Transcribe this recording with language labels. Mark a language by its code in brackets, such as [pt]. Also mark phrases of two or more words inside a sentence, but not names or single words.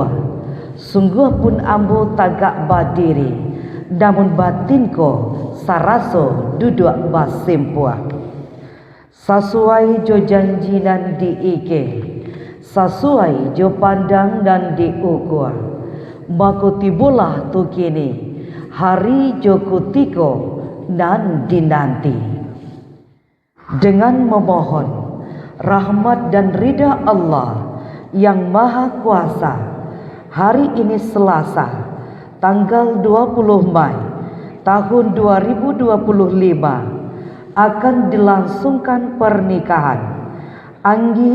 [min] Sungguh pun ambo tagak badiri, namun batinko saraso duduk basimpua. Sesuai jo janji dan diike, sesuai jo pandang dan diukur, maka tibulah tu kini hari jo kutiko dan dinanti. [id] Dengan memohon rahmat dan ridha Allah yang Maha Kuasa, hari ini Selasa, tanggal 20 Mei tahun 2025, akan dilangsungkan pernikahan Anggi